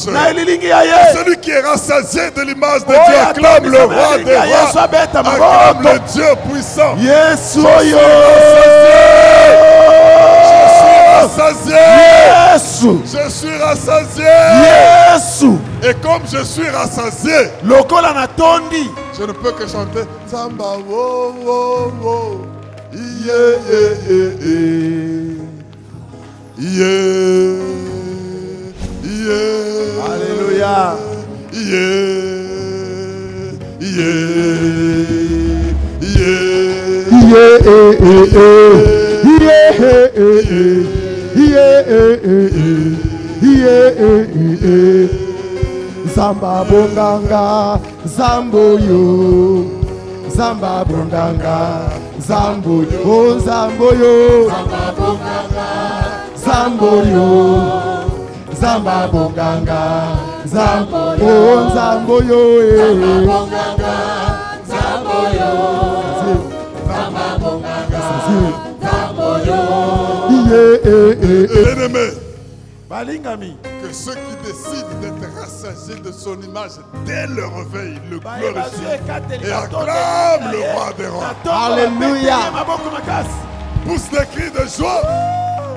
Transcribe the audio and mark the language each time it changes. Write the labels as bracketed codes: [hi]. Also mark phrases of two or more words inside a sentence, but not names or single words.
[fr] Celui qui est rassasié de l'image de Dieu acclame le roi des rois, acclame le Dieu puissant. Je suis rassasié. Et comme je suis rassasié, je ne peux que chanter Samba wo wo wo. [en] Yeah yeah yeah yeah. Yeah. [fr] Alléluia. [en] Yeah yeah yeah. [ln] Zamba bonganga, zamboyo. Zamba bonganga, zamboyo. Oh zamboyo. Zamba bonganga, zamboyo. Zamba bonganga, zamboyo. Oh zamboyo. Zamba bonganga, zamboyo. Zamba bonganga, zamboyo. [fr] Bien-aimé, que ceux qui décident d'être rassasiés de son image dès le réveil le glorifient et acclament le roi des rois. Alléluia. Pousse des cris de joie.